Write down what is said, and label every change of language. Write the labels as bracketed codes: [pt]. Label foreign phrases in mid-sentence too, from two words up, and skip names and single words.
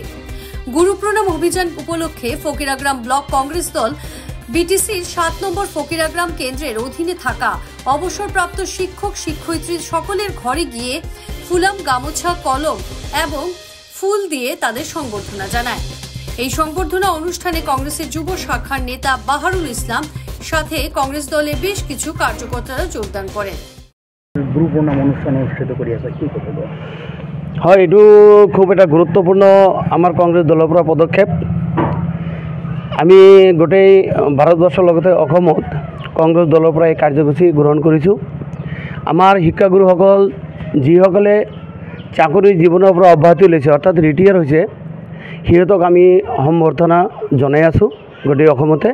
[bn] গুরু প্রণাম অভিযান উপলক্ষে ফকিরা গ্রাম ব্লক কংগ্রেস দল বিটিসির 7 নম্বর ফকিরা গ্রাম কেন্দ্রের অধীনে থাকা অবসরপ্রাপ্ত শিক্ষক শিক্ষয়িত্রী সকলের ঘরে গিয়ে ফুলাম, গামছা, কলম এবং ফুল দিয়ে তাদের সংবর্ধনা জানায়। এই সংবর্ধনা অনুষ্ঠানে কংগ্রেসের যুব শাখার নেতা বাহারুল ইসলাম সাথে কংগ্রেস দলের বেশ কিছু কার্যকর্তারা যোগদান করেন। [as] গুরু প্রণাম অনুষ্ঠান অনুষ্ঠিত করি আছে কি কথা হয়, এইটো খুব এটা গুৰুত্বপূৰ্ণ আমাৰ কংগ্ৰেছ দলৰ পৰা পদক্ষেপ। আমি গোটেই ভাৰতবৰ্ষৰ লগতে অসমত কংগ্ৰেছ দলৰ পৰা এই কাৰ্যসূচী গ্ৰহণ কৰিছোঁ। আমাৰ শিক্ষাগুৰুসকল যিসকলে চাকৰি জীৱনৰ পৰা অব্যাহতি লৈছে অৰ্থাৎ ৰিটায়াৰ হৈছে, সিহঁতক আমি সম্বৰ্ধনা জনাই আছোঁ গোটেই অসমতে।